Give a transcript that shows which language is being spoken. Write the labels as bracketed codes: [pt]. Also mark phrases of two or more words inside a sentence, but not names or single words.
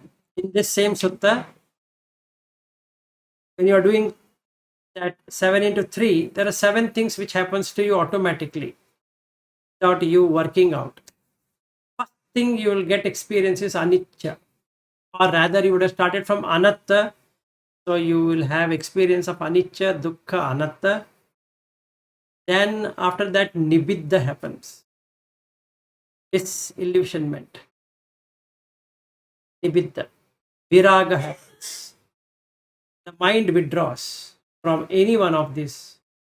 [en] In this same sutta, when you are doing that 7 into 3, there are 7 things which happens to you automatically without you working out. First thing you will get experience is anicca, or rather you would have started from anatta. So you will have experience of [pi] anicca, dukkha, anatta. [en] Then after that nibbidha happens. Disillusionment. Nibbidha. Viraga happens. The mind withdraws from any one of these.